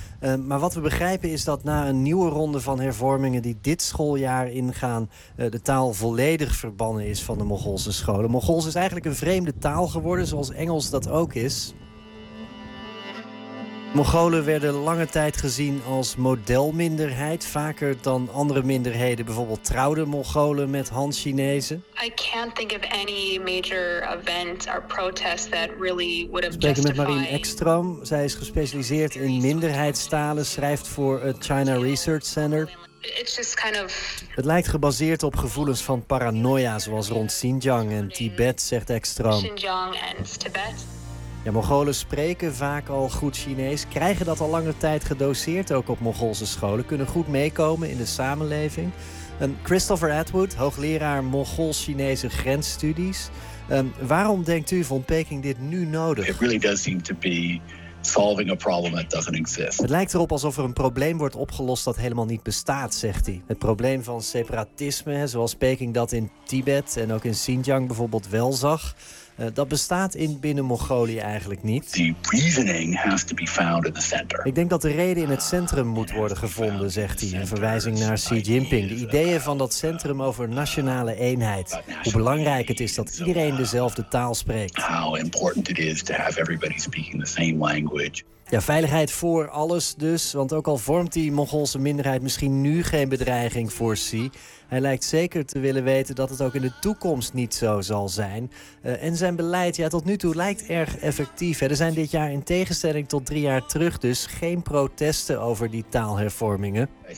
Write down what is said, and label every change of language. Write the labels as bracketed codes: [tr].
[nl] Maar wat we begrijpen is dat na een nieuwe ronde van hervormingen die dit schooljaar ingaan, de taal volledig verbannen is van de Mogolse scholen. Mogols is eigenlijk een vreemde taal geworden, zoals Engels dat ook is. Mongolen werden lange tijd gezien als modelminderheid. Vaker dan andere minderheden. Bijvoorbeeld trouwden Mongolen met Han-Chinezen. [en] I can't think of any major event or protest that really would have justified... [nl] met Marien Ekstrom. Zij is gespecialiseerd in minderheidstalen. Schrijft voor het China Research Center. [en] It's just kind of... [nl] Het lijkt gebaseerd op gevoelens van paranoia, zoals rond Xinjiang en Tibet, zegt Ekstrom. Xinjiang en Tibet. Ja, Mongolen spreken vaak al goed Chinees, krijgen dat al lange tijd gedoseerd ook op Mongoolse scholen, kunnen goed meekomen in de samenleving. En Christopher Atwood, hoogleraar Mongool-Chinese grensstudies. Waarom denkt u, vond Peking dit nu nodig? [en] It really does seem to be solving a problem that doesn't exist. [nl] Het lijkt erop alsof er een probleem wordt opgelost dat helemaal niet bestaat, zegt hij. Het probleem van separatisme, zoals Peking dat in Tibet en ook in Xinjiang bijvoorbeeld wel zag. Dat bestaat in binnen Mongolië eigenlijk niet. [en] The reasoning has to be found in the center. [nl] Ik denk dat de reden in het centrum moet worden gevonden, zegt hij. Een verwijzing naar Xi Jinping. De ideeën van dat centrum over nationale eenheid. Hoe belangrijk het is dat iedereen dezelfde taal spreekt. [en] How important it is to have everybody speaking the same language. [nl] Ja, veiligheid voor alles dus. Want ook al vormt die Mongoolse minderheid misschien nu geen bedreiging voor Xi. Hij lijkt zeker te willen weten dat het ook in de toekomst niet zo zal zijn. En zijn beleid, ja, tot nu toe lijkt erg effectief. Er zijn dit jaar in tegenstelling tot 3 jaar terug dus geen protesten over die taalhervormingen.